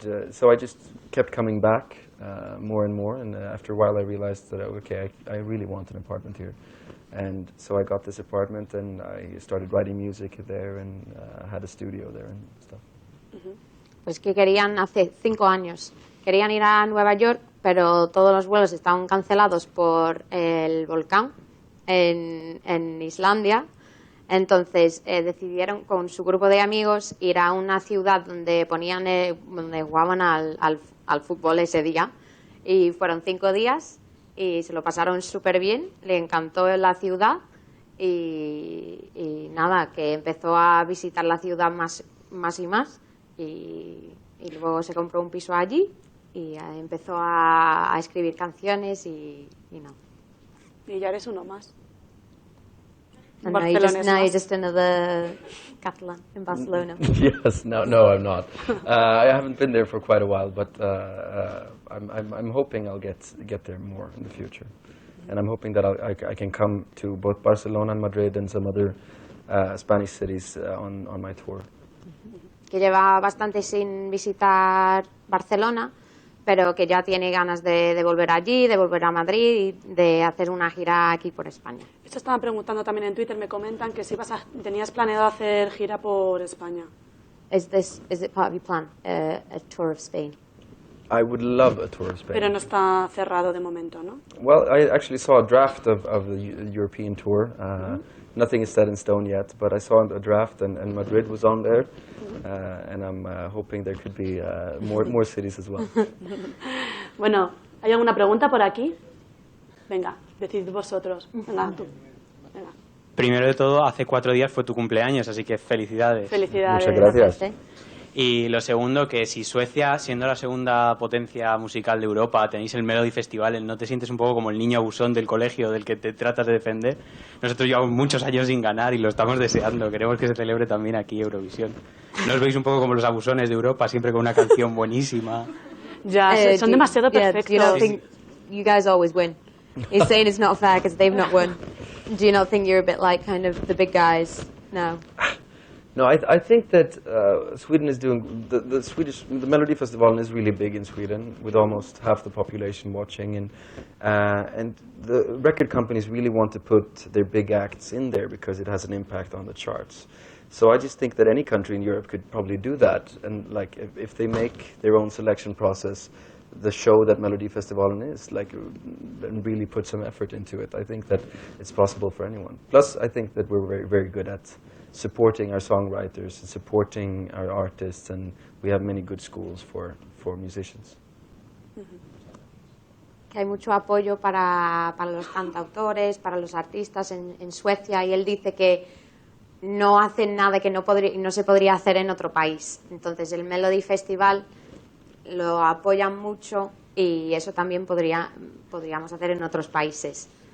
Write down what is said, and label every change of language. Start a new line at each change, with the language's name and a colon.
English: So I just kept coming back more and more, and after a while I realized that, okay, I really want an apartment here. And so I got this apartment and I started writing music there and had a studio there and stuff.
Spanish: Pues que querían hace 5 años. Querían ir a Nueva York, pero todos los vuelos estaban cancelados por el volcán en Islandia. Entonces decidieron con su grupo de amigos ir a una ciudad donde donde jugaban al fútbol ese día. Y fueron 5 días y se lo pasaron súper bien, le encantó la ciudad y nada, que empezó a visitar la ciudad más y más y luego se compró un piso allí y empezó a escribir canciones y no. Y ya eres uno más.
English: And now you're just another Catalan in Barcelona. Yes, no, I'm not. I haven't been there for quite a while, but I'm hoping I'll get there more in the future, and I'm hoping that I can come to both Barcelona and Madrid and some other Spanish cities on my tour.
Spanish: Que lleva bastante sin visitar Barcelona, pero que ya tiene ganas de volver allí, de volver a Madrid y de hacer una gira aquí por España. Esto estaban preguntando también en Twitter, me comentan que si tenías planeado hacer gira por España.
English: Is it part of your plan, a tour of Spain? I would love a tour of Spain.
Spanish: Pero no está cerrado de momento, ¿no?
English: Well, I actually saw a draft of the European tour. Nothing is set in stone yet, but I saw a draft and Madrid was on there, and I'm hoping there could be more cities as well.
Spanish: Bueno, ¿hay alguna pregunta por aquí? Venga, decidid vosotros. Venga, tú. Venga. Primero de todo, hace 4 días fue tu cumpleaños, así que felicidades. Felicidades. Muchas gracias. Y lo segundo, que si Suecia, siendo la segunda potencia musical de Europa, tenéis el Melody Festival, ¿no te sientes un poco como el niño abusón del colegio del que te tratas de defender? Nosotros llevamos muchos años sin ganar y lo estamos deseando. Queremos que se celebre también aquí Eurovisión. ¿No os veis un poco como los abusones de Europa, siempre con una canción buenísima? Ya, son demasiado perfectos.
English: Do you not think you guys always win? He's saying it's not fair because they've not won. Do you not think you're a bit like kind of the big guys now? No, I think that Sweden is doing the Melody Festival is really big in Sweden, with almost half the population watching, and the record companies really want to put their big acts in there because it has an impact on the charts. So I just think that any country in Europe could probably do that, and like if they make their own selection process, the show that Melody Festival is, like, and really put some effort into it, I think that it's possible for anyone. Plus, I think that we're very, very good at supporting our songwriters and supporting our artists, and we have many good schools for musicians.
Spanish: Que hay mucho apoyo para los cantautores, para los artistas en Suecia, y él dice que no hacen nada que no se podría hacer en otro país. Entonces el Melody Festival lo apoyan mucho y eso también podríamos hacer en otros países.